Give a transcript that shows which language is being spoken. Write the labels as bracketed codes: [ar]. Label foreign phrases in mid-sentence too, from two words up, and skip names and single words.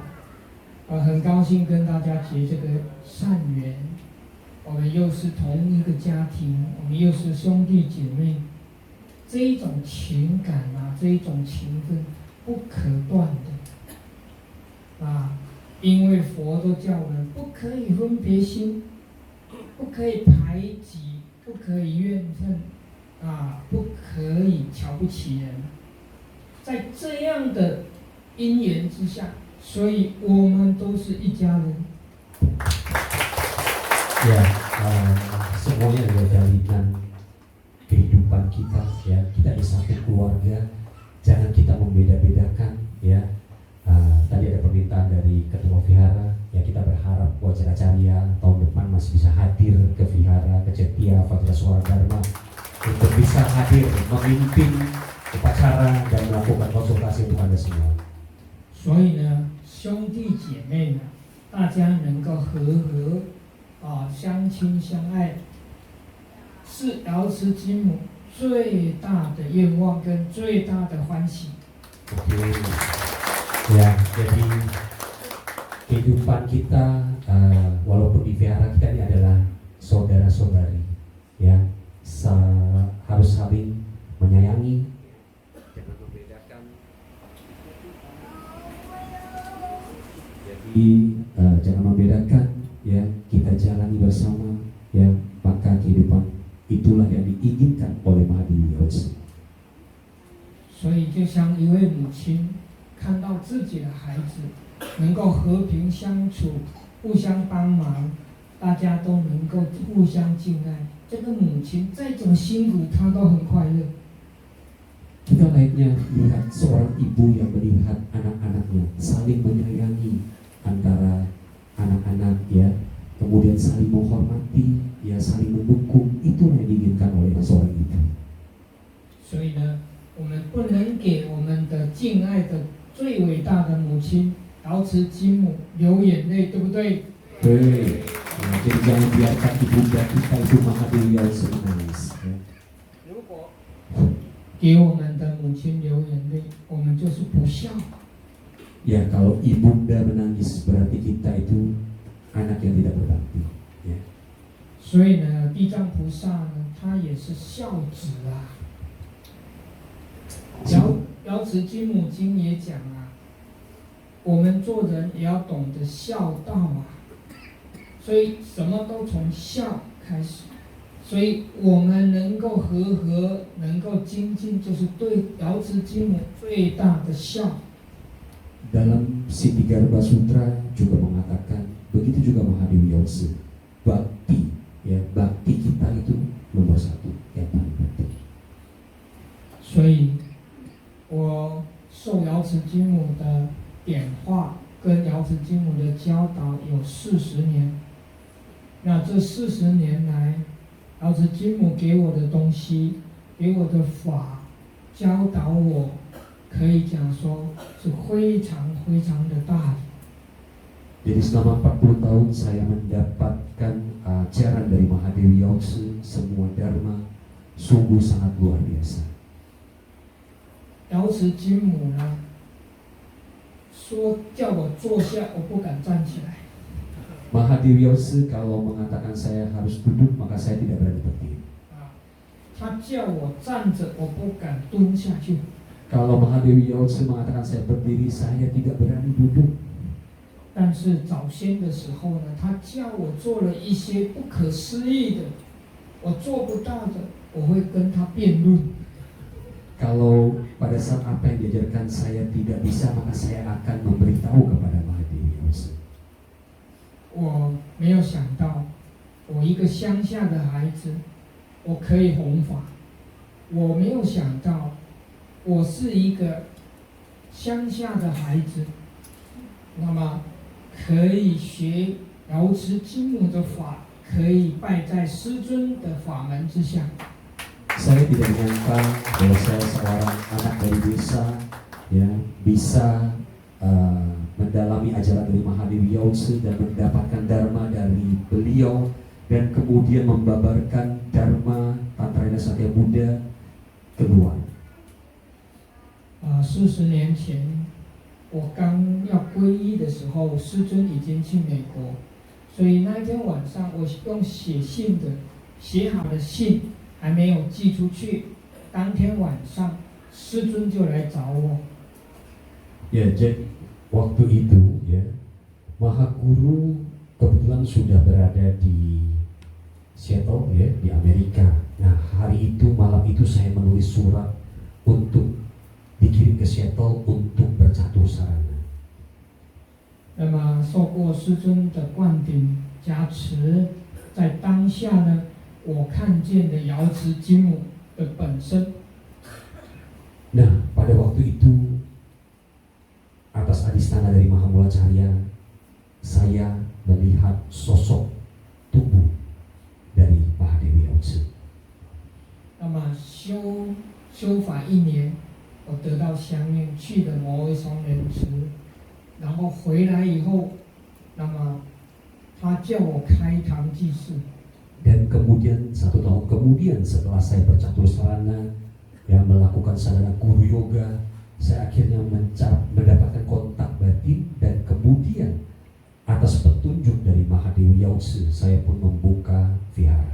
[zh] 很高兴跟大家结这个善缘，我们又是同一个家庭，我们又是兄弟姐妹，这一种情感啊，这一种情分不可断的啊，因为佛都叫我们不可以分别心，不可以排挤，不可以怨恨。不可以瞧不起人，在这样的因缘之下，所以我们都是一家人。 [id] Ya, semuanya adalah jalinan kehidupan kita, ya. Kita di satu keluarga, jangan kita membeda-bedakan, ya. Tadi ada permintaan dari ketua vihara, ya kita berharap Wajracarya tahun depan masih bisa hadir ke vihara, ke Cetia, Fajra Suara Dharma, untuk bisa hadir memimpin upacara dan melakukan konsultasi untuk Anda semua. [zh] 所以呢，兄弟姐妹呢，大家能够和相亲相爱，是瑶池金母最大的愿望跟最大的欢喜。 [id] Ya, jadi kehidupan kita walaupun di vihara kita ini adalah saudara-saudari, ya. Harus saling menyayangi, jangan membedakan. Jadi jangan membedakan, ya, kita jalani bersama, ya, maka kehidupan itulah yang diinginkan oleh Mahadewi Yautse. [zh] 所以就像一位母亲看到自己的孩子能够和平相处，互相帮忙，大家都能够互相敬爱。这个母亲再怎么辛苦，她都很快乐。 [id] Kita layaknya melihat seorang ibu yang melihat anak-anaknya saling menyayangi antara anak-anak, ya, kemudian saling menghormati, ya, saling mendukung. Itulah yang diinginkan oleh seorang ibu. [zh] 所以呢，我们不能给我们的敬爱的最伟大的母亲瑶池金母流眼泪，对不对？ [id] 对。Jadi jangan biarkan ibunda kita itu Mahadewi Yautse menangis. [zh] 如果给我们的母亲流眼泪，我们就是不孝。 [id] Ya, kalau ibunda menangis berarti kita itu anak yang tidak berbakti. Ya. [zh] 所以呢，地藏菩萨呢，他也是孝子啊。瑶池金母经也讲啊，我们做人也要懂得孝道啊。所以什么都从孝开始，所以我们能够和能够精进，就是对瑶池金母最大的孝。 [id] Dalam Siddhigarbha Sutra juga mengatakan, begitu juga Mahadewi Yautse, bakti, ya, bakti kita itu nomor 1, yang paling penting. [zh] 所以，我受瑶池金母的点化，跟瑶池金母的教导有40年。那这40年来，瑶池金母给我的东西，给我的法，教导我，可以讲说是非常非常的大。 [id] Jadi selama 40 tahun saya mendapatkan ajaran dari Mahadewi Yautse, semua dharma sungguh sangat luar biasa. [zh] 瑶池金母呢，说叫我坐下，我不敢站起来。 [id] Mahadewi Yautse kalau mengatakan saya harus duduk, maka saya tidak berani berdiri. [zh] 他叫我站着，我不敢蹲下去。 [id] Kalau Mahadewi Yautse mengatakan saya berdiri, saya tidak berani duduk. [zh] 但是早先的时候呢，他叫我做了一些不可思议的，我做不到的，我会跟他辩论。 [id] Kalau pada saat apa yang diajarkan saya tidak bisa, maka saya akan memberitahu kepada Mahadewi Yause. [zh] 我没有想到，我一个乡下的孩子，我可以弘法。我没有想到，我是一个乡下的孩子，那么可以学瑶池金母的法，可以拜在师尊的法门之下。 [id] Saya tidak menyangka bahwa saya seorang anak dari desa ya bisa mendalami ajaran dari Mahadewi Yause dan mendapatkan dharma dari beliau dan kemudian membabarkan dharma Tantra Satya Buddha keluar. [zh] 40 年前，我刚要皈依的时候，师尊已经去美国，所以那一天晚上，我用写信的写好的信还没有寄出去，当天晚上师尊就来找我。 [id] Ya, jadi waktu itu ya Mahaguru kebetulan sudah berada di Seattle ya di Amerika. Nah hari itu malam itu saya menulis surat untuk dikirim ke Seattle untuk bercatur sarana. [zh] 那么受过师尊的灌顶加持，在当下呢，我看见的瑶池金母的本身。 [id] Nah pada waktu itu atas adistana dari Mahamulacharya saya melihat sosok tubuh dari Mahadewi Yause. [zh] 那么修法1年，我得到相应，去了摩威松莲池，然后回来以后，那么他叫我开堂济世。 [id] Dan kemudian 1 tahun kemudian setelah saya bercatur sarana yang melakukan sadhana guru yoga, saya akhirnya mendapatkan kontak batin dan kemudian atas petunjuk dari Mahadewi Yause saya pun membuka vihara.